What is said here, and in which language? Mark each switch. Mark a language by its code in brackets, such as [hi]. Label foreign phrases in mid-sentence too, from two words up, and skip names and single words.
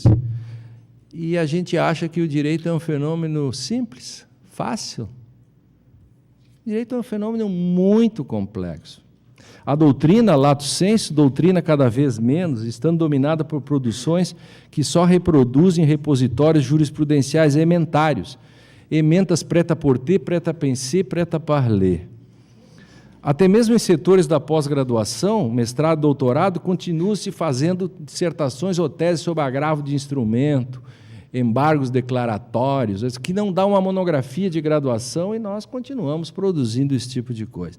[pt] E a gente acha que o direito é um fenômeno simples, fácil. O direito é um fenômeno muito complexo. A doutrina, [la] lato sensu, [pt] doutrina cada vez menos, estando dominada por produções que só reproduzem repositórios jurisprudenciais ementários, ementas [fr] prêt-à-porter, prêt-à-penser, prêt-à-parler. [pt] Até mesmo em setores da pós-graduação, mestrado, doutorado, continua-se fazendo dissertações ou teses sobre agravo de instrumento, embargos declaratórios, que não dá uma monografia de graduação, e nós continuamos produzindo esse tipo de coisa.